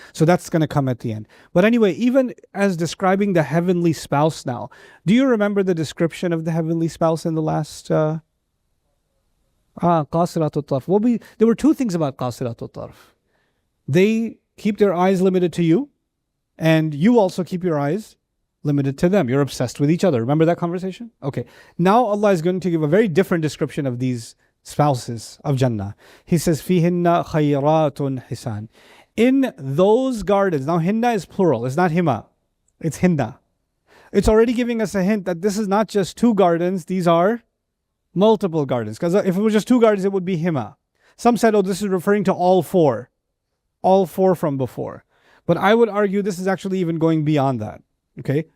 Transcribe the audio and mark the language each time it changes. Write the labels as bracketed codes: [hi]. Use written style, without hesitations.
[en] So that's going to come at the end. But anyway, even as describing the heavenly spouse now, do you remember the description of the heavenly spouse in the last qasiratul tarf? There were two things about qasiratul tarf. They keep their eyes limited to you, and you also keep your eyes limited to them. You're obsessed with each other. Remember that conversation? Okay. Now Allah is going to give a very different description of these spouses of Jannah. He says, [ar] فِيهِنَّ خَيْرَاتٌ حِسَانٌ. [en] In those gardens. Now hinna is plural. It's not hima. It's hinna. It's already giving us a hint that this is not just two gardens. These are multiple gardens. Because if it was just two gardens, it would be hima. Some said, oh, this is referring to all four. All four from before. But I would argue this is actually even going beyond that. Okay?